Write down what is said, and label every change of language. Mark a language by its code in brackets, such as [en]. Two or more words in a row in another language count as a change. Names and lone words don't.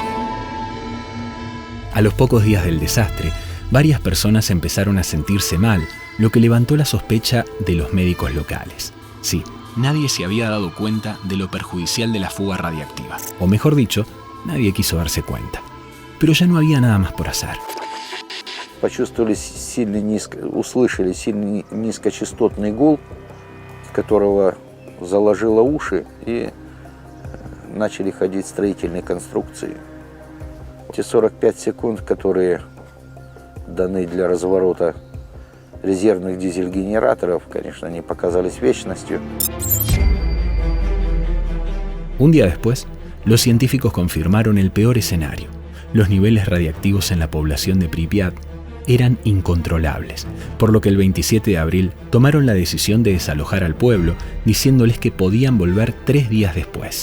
[es] A los pocos días del desastre, varias personas empezaron a sentirse mal, lo que levantó la sospecha de los médicos locales. Sí, nadie se había dado cuenta de lo perjudicial de la fuga radiactiva. O mejor dicho, nadie quiso darse cuenta. Pero ya no había nada más por hacer. [ru] Услышали сильный низкочастотный гул, которого заложило уши, и начали ходить строительные конструкции. Те 45 секунд, которые даны для разворота резервных дизель-генераторов, конечно, они показались вечностью. [es] Un día después, los científicos confirmaron el peor escenario. Los niveles radiactivos en la población de Pripyat eran incontrolables, por lo que el 27 de abril tomaron la decisión de desalojar al pueblo, diciéndoles que podían volver 3 días después.